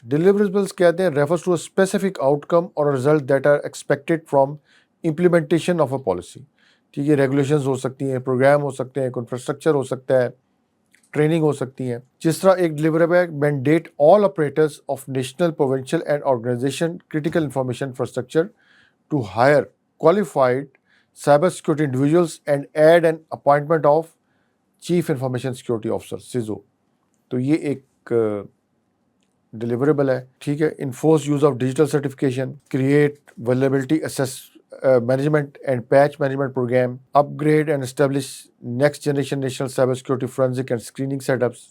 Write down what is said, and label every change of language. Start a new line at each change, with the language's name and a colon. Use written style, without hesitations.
English: deliverables
Urdu: کہتے ہیں
English: refers to a specific outcome or a result that are expected from implementation of a policy.
Urdu: ٹھیک ہے، regulations ہو سکتی ہیں، پروگرام ہو سکتے ہیں، انفراسٹرکچر ہو سکتا ہے، ٹریننگ ہو سکتی ہیں. جس طرح ایک ڈیلیوریبل ہے
English: Mandate all operators of national, provincial and organisation critical information infrastructure to hire qualified cyber security individuals and add an appointment of chief information security officer CISO.
Urdu: تو یہ ایک ڈیلیوریبل ہے. ٹھیک ہے.
English: Enforce use of digital certification, create vulnerability assess management and patch management program, upgrade and establish next generation national cyber security forensic and screening setups.